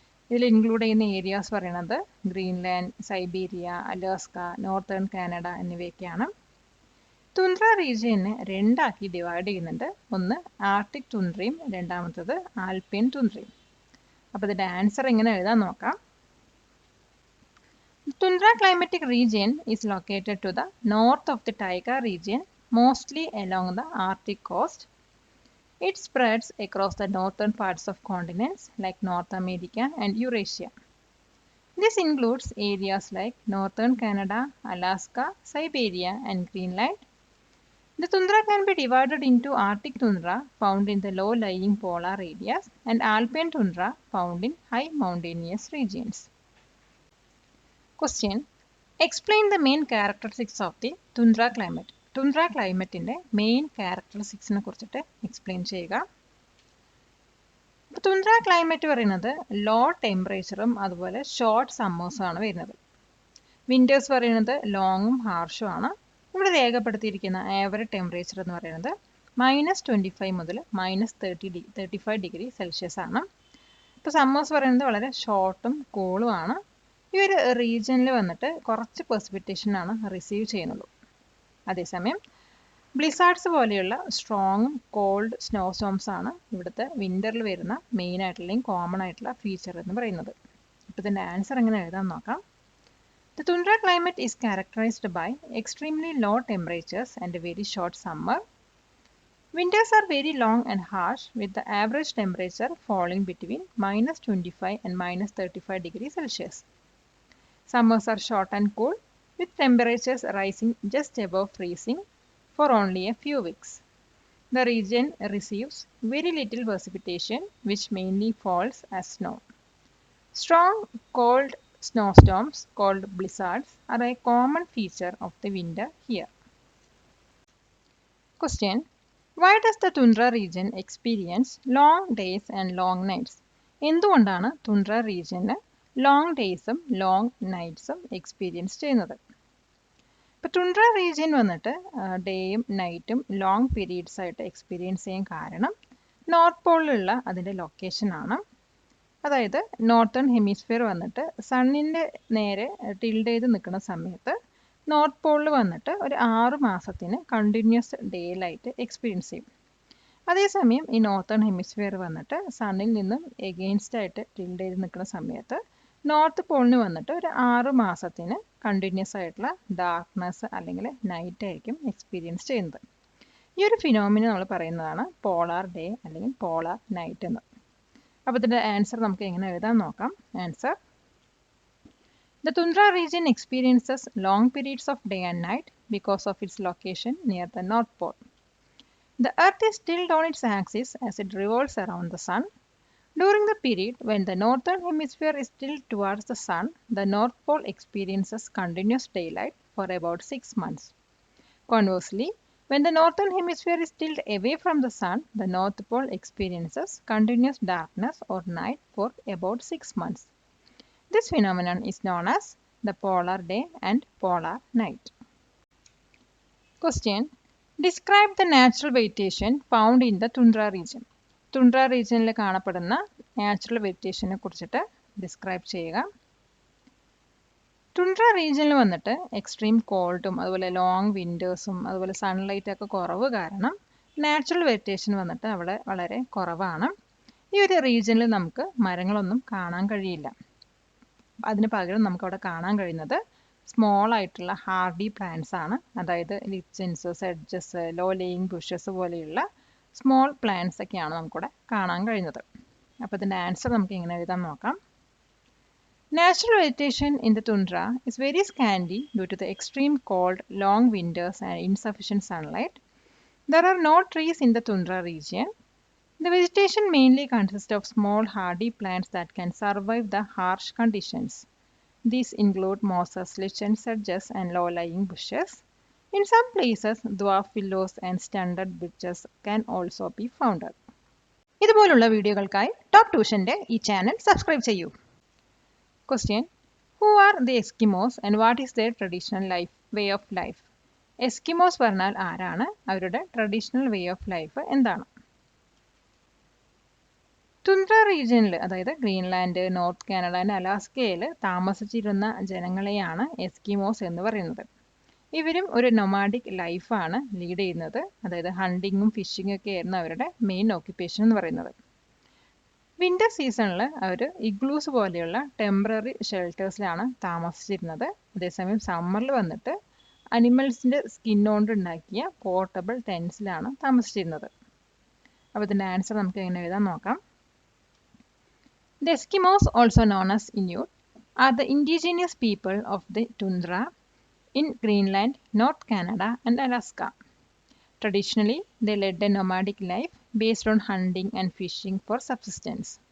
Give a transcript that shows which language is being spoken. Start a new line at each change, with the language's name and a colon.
Malayalam: ഇതിൽ ഇൻക്ലൂഡ് ചെയ്യുന്ന ഏരിയാസ് പറയുന്നത് Greenland, Siberia, Alaska, northern Canada എന്നിവയൊക്കെയാണ്. തുന്ദ്ര റീജിയനെ രണ്ടാക്കി ഡിവൈഡ് ചെയ്യുന്നുണ്ട്. ഒന്ന് ആർട്ടിക് തുന്ദ്രയും രണ്ടാമത്തത് ആൽപൈൻ തുന്ദ്രയും. അപ്പോൾ ഇതിൻ്റെ ആൻസർ എങ്ങനെ എഴുതാൻ നോക്കാം.
English: Tundra climatic region is located to the north of the taiga region, mostly along the Arctic coast. It spreads across the northern parts of continents like North America and Eurasia. This includes areas like northern Canada, Alaska, Siberia, and Greenland. The tundra can be divided into Arctic tundra, found in the low-lying polar areas, and alpine tundra, found in high mountainous regions. Question: explain the main characteristics of the tundra climate.
Malayalam: തുന്ദ്ര ക്ലൈമറ്റിൻ്റെ main ക്യാരക്ടറിസ്റ്റിക്സിനെ കുറിച്ചിട്ട് explain ചെയ്യുക. തുന്ദ്ര climate പറയുന്നത് law ടെമ്പറേച്ചറും അതുപോലെ short സമ്മേഴ്സുമാണ് വരുന്നത്. Winter's പറയുന്നത് ലോങ്ങും ഹാർഷും ആണ്. ഇവിടെ രേഖപ്പെടുത്തിയിരിക്കുന്ന average temperature എന്ന് പറയുന്നത് -25 മുതൽ -35 ഡിഗ്രി സെൽഷ്യസ് ആണ്. ഇപ്പോൾ സമ്മേഴ്സ് പറയുന്നത് വളരെ ഷോർട്ടും കൂളും ആണ്. ഈ ഒരു റീജിയനിൽ വന്നിട്ട് കുറച്ച് പ്രസിപ്പിറ്റേഷനാണ് റിസീവ് ചെയ്യുന്നുള്ളൂ. അതേസമയം ബ്ലിസാർഡ്സ് പോലെയുള്ള സ്ട്രോങ്ങും കോൾഡ് സ്നോ സ്റ്റോംസ് ആണ് ഇവിടുത്തെ വിൻ്ററിൽ വരുന്ന മെയിൻ ആയിട്ടുള്ള അല്ലെങ്കിൽ കോമൺ ആയിട്ടുള്ള ഫീച്ചർ എന്ന് പറയുന്നത്. അപ്പോൾ ഇതിൻ്റെ ആൻസർ എങ്ങനെ എഴുതാൻ നോക്കാം.
English: The tundra climate is characterized by extremely low temperatures and a very short summer. Winters are very long and harsh, with the average temperature falling between -25 and -35 degrees Celsius. Summers are short and cool, with temperatures rising just above freezing for only a few weeks. The region receives very little precipitation, which mainly falls as snow. Strong, cold snowstorms, called blizzards, are a common feature of the winter here. Question: why does the tundra region experience long days and long nights?
Malayalam: എന്തുകൊണ്ടാണ് തുന്ദ്ര റീജിയന് long ഡേയ്സും long നൈറ്റ്സും experience ചെയ്യുന്നത്? ഇപ്പോൾ തുന്ദ്ര region വന്നിട്ട് ഡേയും നൈറ്റും long periods ആയിട്ട് experience ചെയ്യാൻ കാരണം north പോളിലുള്ള അതിൻ്റെ ലൊക്കേഷനാണ്. അതായത് northern hemisphere വന്നിട്ട് സണ്ണിൻ്റെ നേരെ ടിൽഡ് ചെയ്ത് നിൽക്കുന്ന സമയത്ത് നോർത്ത് പോളിൽ വന്നിട്ട് ഒരു 6 മാസത്തിന് കണ്ടിന്യൂസ് ഡേ ലൈറ്റ് എക്സ്പീരിയൻസ് ചെയ്യും. അതേസമയം ഈ നോർത്തേൺ ഹെമിസ്ഫിയർ വന്നിട്ട് സണ്ണിൽ നിന്നും എഗെയിൻസ്റ്റ് ആയിട്ട് ടിൽഡ് ചെയ്ത് നിൽക്കുന്ന സമയത്ത് നോർത്ത് പോളിന് വന്നിട്ട് ഒരു 6 മാസത്തിന് കണ്ടിന്യൂസ് ആയിട്ടുള്ള ഡാർക്ക്നെസ് അല്ലെങ്കിൽ നൈറ്റ് ആയിരിക്കും എക്സ്പീരിയൻസ് ചെയ്യുന്നത്. ഈ ഒരു ഫിനോമിന നമ്മൾ പറയുന്നതാണ് പോളാർ ഡേ അല്ലെങ്കിൽ പോളാർ നൈറ്റ് എന്ന്. അപ്പോൾ ഇതിൻ്റെ ആൻസർ നമുക്ക് എങ്ങനെ എഴുതാൻ നോക്കാം.
English: Answer: The tundra region experiences long periods of day and night because of its location near the North Pole. The Earth is tilted on its axis as it revolves around the Sun. During the period when the northern hemisphere is tilted towards the Sun, the North Pole experiences continuous daylight for about 6 months. Conversely, when the northern hemisphere is tilted away from the Sun, the North Pole experiences continuous darkness or night for about 6 months. This phenomenon is known as the polar day and polar night. Question: Describe the natural vegetation found in the tundra region.
Malayalam: Tundra region കാണപ്പെടുന്ന natural വെജിറ്റേഷനെ കുറിച്ചിട്ട് describe ചെയ്യുക. Tundra റീജിയനിൽ വന്നിട്ട് extreme കോൾഡും അതുപോലെ long വിൻറ്റേഴ്സും അതുപോലെ sunlight ഒക്കെ കുറവ് കാരണം നാച്ചുറൽ വെജിറ്റേഷൻ വന്നിട്ട് അവിടെ വളരെ കുറവാണ്. ഈ ഒരു റീജിയനിൽ നമുക്ക് മരങ്ങളൊന്നും കാണാൻ കഴിയില്ല. അതിന് പകരം നമുക്കവിടെ കാണാൻ കഴിയുന്നത് സ്മോൾ ആയിട്ടുള്ള ഹാർഡി പ്ലാന്റ്സ് ആണ്. അതായത് ലിച്ചൻസ്, സെഡ്ജസ്, ലോ ലേയിങ് ബുഷസ് പോലെയുള്ള സ്മോൾ പ്ലാന്റ്സ് ഒക്കെയാണ് നമുക്കിവിടെ കാണാൻ കഴിയുന്നത്. അപ്പോൾ ഇതിൻ്റെ ആൻസർ നമുക്ക് എങ്ങനെ എഴുതാൻ നോക്കാം.
English: Natural vegetation in the tundra is very scanty due to the extreme cold, long winters and insufficient sunlight. There are no trees in the tundra region. The vegetation mainly consists of small hardy plants that can survive the harsh conditions. These include mosses, lichens, sedges and low-lying bushes. In some places, dwarf willows and stunted birches can also be found.
Malayalam: ഇതുപോലുള്ള വീഡിയോകൾക്കായി top ട്യൂഷന്റെ ഈ channel subscribe ചെയ്യൂ.
English: Question: Who are the Eskimos and what is their traditional way of life?
Malayalam: Eskimos പറഞ്ഞാൽ ആരാണ്, അവരുടെ traditional way of life എന്താണ്? Tundra റീജിയനിൽ, അതായത് ഗ്രീൻലാൻഡ്, നോർത്ത് കാനഡ ആൻഡ് അലാസ്കയിൽ താമസിച്ചിരുന്ന ജനങ്ങളെയാണ് എസ്കിമോസ് എന്ന് പറയുന്നത്. ഇവരും ഒരു നൊമാഡിക് ലൈഫാണ് ലീഡ് ചെയ്യുന്നത്. അതായത് ഹണ്ടിങ്ങും ഫിഷിങ്ങും ഒക്കെ ആയിരുന്നു അവരുടെ മെയിൻ ഓക്യുപ്പേഷൻ എന്ന് പറയുന്നത്. വിന്റർ സീസണിൽ അവർ ഇഗ്ലൂസ് പോലെയുള്ള ടെമ്പററി ഷെൽട്ടേഴ്സിലാണ് താമസിച്ചിരുന്നത്. അതേസമയം സമ്മറിൽ വന്നിട്ട് അനിമൽസിൻ്റെ സ്കിന്നോണ്ട് ഉണ്ടാക്കിയ പോർട്ടബിൾ ടെൻസിലാണ് താമസിച്ചിരുന്നത്. അപ്പോൾ ഇതിൻ്റെ ആൻസർ നമുക്ക് എങ്ങനെ എഴുതാൻ നോക്കാം.
English: The Eskimos, also known as Inuit, are the indigenous people of the tundra in Greenland, North Canada and Alaska. Traditionally, they led a nomadic life based on hunting and fishing for subsistence.